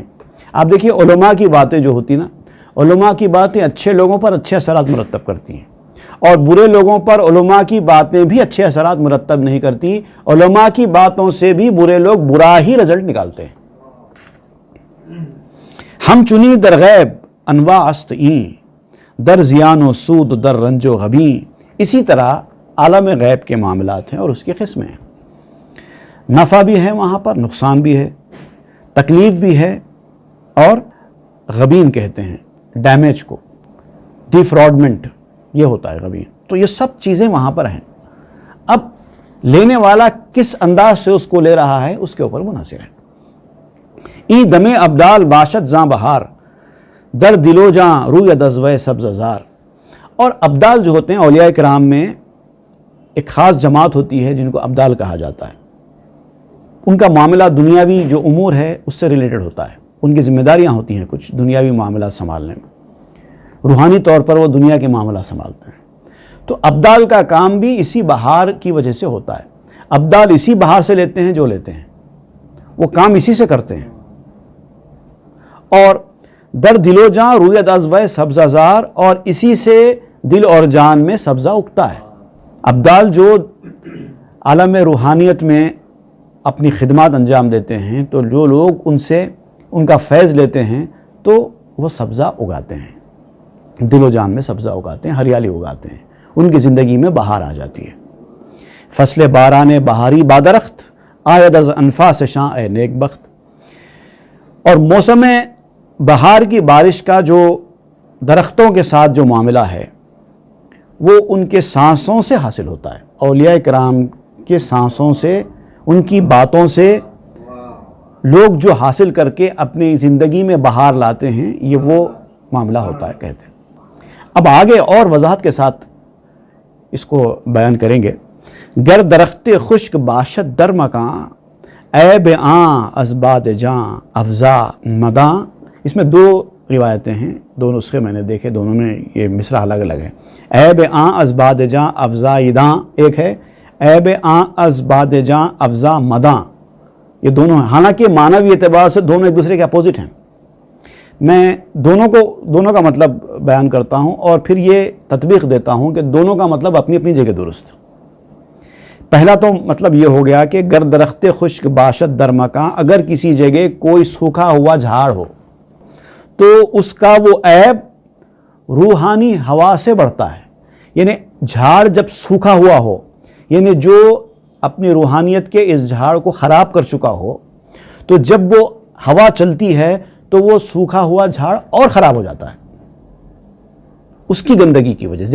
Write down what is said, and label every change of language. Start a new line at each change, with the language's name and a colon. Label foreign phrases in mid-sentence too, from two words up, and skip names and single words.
Urdu: آپ دیکھیے علماء کی باتیں جو ہوتی نا، علماء کی باتیں اچھے لوگوں پر اچھے اثرات مرتب کرتی ہیں اور برے لوگوں پر علماء کی باتیں بھی اچھے اثرات مرتب نہیں کرتی، علماء کی باتوں سے بھی برے لوگ برا ہی رزلٹ نکالتے ہیں۔
Persian: ہم چنی در غیب انواع است این، در زیان و سود در رنج و غبین،
Urdu: اسی طرح عالم غیب کے معاملات ہیں اور اس کی قسمیں ہیں، نفع بھی ہے وہاں پر، نقصان بھی ہے، تکلیف بھی ہے اور غبین کہتے ہیں ڈیمیج کو، ڈیفراڈمنٹ، یہ ہوتا ہے غبین۔ تو یہ سب چیزیں وہاں پر ہیں۔ اب لینے والا کس انداز سے اس کو لے رہا ہے اس کے اوپر منحصر ہے۔
Persian: ای دم ابدال باشد زاں بہار، در دل و جاں روی دزوے سبز زار۔
Urdu: اور ابدال جو ہوتے ہیں اولیاء کرام میں ایک خاص جماعت ہوتی ہے جن کو ابدال کہا جاتا ہے، ان کا معاملہ دنیاوی جو امور ہے اس سے ریلیٹڈ ہوتا ہے، ان کی ذمہ داریاں ہوتی ہیں کچھ دنیاوی معاملات سنبھالنے میں، روحانی طور پر وہ دنیا کے معاملات سنبھالتے ہیں۔ تو ابدال کا کام بھی اسی بہار کی وجہ سے ہوتا ہے، ابدال اسی بہار سے لیتے ہیں جو لیتے ہیں، وہ کام اسی سے کرتے ہیں۔
Persian: اور در دل و جاں روی دزوے سبز زار،
Urdu: اور اسی سے دل اور جان میں سبزہ اگتا ہے۔ ابدال جو عالم روحانیت میں اپنی خدمات انجام دیتے ہیں تو جو لوگ ان سے ان کا فیض لیتے ہیں تو وہ سبزہ اگاتے ہیں، دل و جان میں سبزہ اگاتے ہیں، ہریالی اگاتے ہیں، ان کی زندگی میں بہار آ جاتی ہے۔
Persian: فصل باران بہاری بادرخت، آید از انفاس شاں اے نیک بخت۔
Urdu: اور موسم بہار کی بارش کا جو درختوں کے ساتھ جو معاملہ ہے وہ ان کے سانسوں سے حاصل ہوتا ہے، اولیاء کرام کے سانسوں سے، ان کی باتوں سے لوگ جو حاصل کر کے اپنی زندگی میں بہار لاتے ہیں، یہ وہ معاملہ ہوتا ہے کہتے ہیں۔ اب آگے اور وضاحت کے ساتھ اس کو بیان کریں گے۔
Persian: گر درخت خشک باشد در مکاں، عیب آں از باد جاں افزا مداں۔
Urdu: اس میں دو روایتیں ہیں، دو نسخے میں نے دیکھے، دونوں میں یہ مصرع الگ الگ ہے۔
Persian: عیب آں از باد جاں افزا داں
Urdu: ایک ہے،
Persian: عیب آں از باد جاں افزا مداں،
Urdu: یہ دونوں ہیں۔ حالانکہ معنوی اعتبار سے دونوں ایک دوسرے کے اپوزٹ ہیں۔ میں دونوں کا مطلب بیان کرتا ہوں اور پھر یہ تطبیق دیتا ہوں کہ دونوں کا مطلب اپنی اپنی جگہ درست۔ پہلا تو مطلب یہ ہو گیا کہ
Persian: گر درخت خشک باشد در مکاں،
Urdu: اگر کسی جگہ کوئی سوکھا ہوا جھاڑ ہو تو اس کا وہ عیب روحانی ہوا سے بڑھتا ہے۔ یعنی جھاڑ جب سوکھا ہوا ہو، یعنی جو اپنی روحانیت کے اس جھاڑ کو خراب کر چکا ہو، تو جب وہ ہوا چلتی ہے تو وہ سوکھا ہوا جھاڑ اور خراب ہو جاتا ہے اس کی گندگی کی وجہ سے۔